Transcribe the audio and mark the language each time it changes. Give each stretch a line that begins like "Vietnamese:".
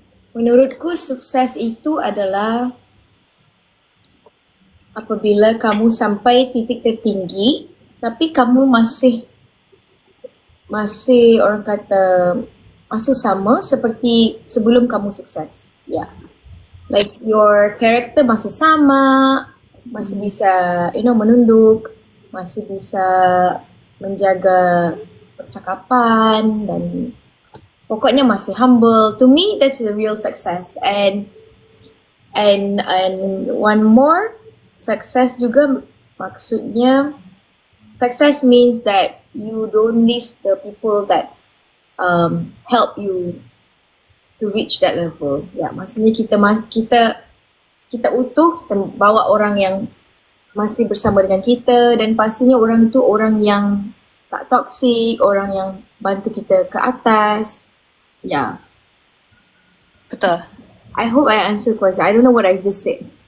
Indonesian: Menurutku sukses itu adalah apabila kamu sampai titik tertinggi, tapi kamu masih orang kata masih sama seperti sebelum kamu sukses. Yeah.
English: Like your character
Indonesian: masih sama, masih bisa menunduk, masih bisa menjaga percakapan, dan pokoknya masih humble.
English: To me that's the real success. And one more, success
Indonesian: juga maksudnya
English: success means that you don't leave the people that help you to reach that level.
Indonesian: Ya, maksudnya kita utuh, kita bawa orang yang masih bersama dengan kita, dan pastinya orang itu orang yang tak toksik, orang yang bantu kita ke atas. Ya, Betul.
English: I hope I answer question. I don't know what I just said.